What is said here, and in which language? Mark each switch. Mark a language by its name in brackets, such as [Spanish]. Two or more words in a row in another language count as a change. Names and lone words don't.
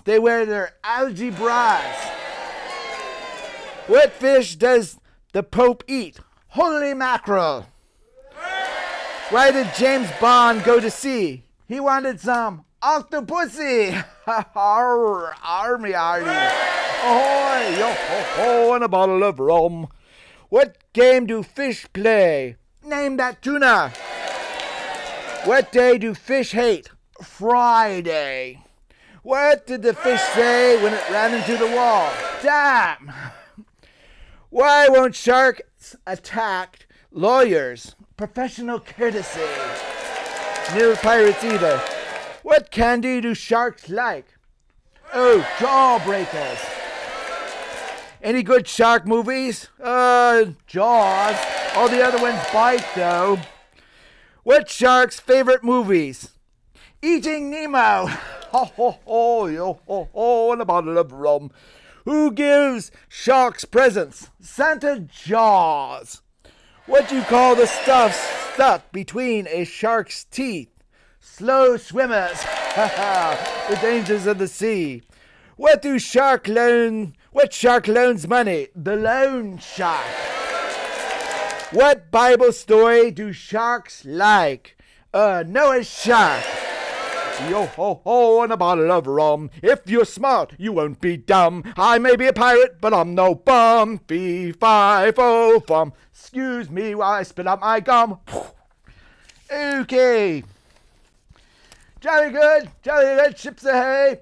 [English] They wear their algae bras. What fish does the Pope eat? Holy mackerel. Why did James Bond go to sea? He wanted some octopussy. Army arty. Ahoy, yo ho ho, and a bottle of rum. What game do fish play? Name that tuna. What day do fish hate? Friday. What did the fish say when it ran into the wall? Damn. Why won't sharks attack lawyers? Professional courtesy. Near pirates either. What candy do sharks like? Oh, jawbreakers. Any good shark movies? Jaws. All the other ones bite though. What's shark's favorite movies? Eating Nemo. Ho ho ho, yo ho ho, and a bottle of rum. Who gives sharks presents? Santa Jaws. What do you call the stuff stuck between a shark's teeth? Slow swimmers. The dangers of the sea. What shark loans money? The loan shark. What Bible story do sharks like? Noah's shark. Yo ho ho, and a bottle of rum. If you're smart, you won't be dumb. I may be a pirate, but I'm no bum. Fee, fi, fo, fum. Excuse me while I spit out my gum. Okay. Jolly good, ships ahead.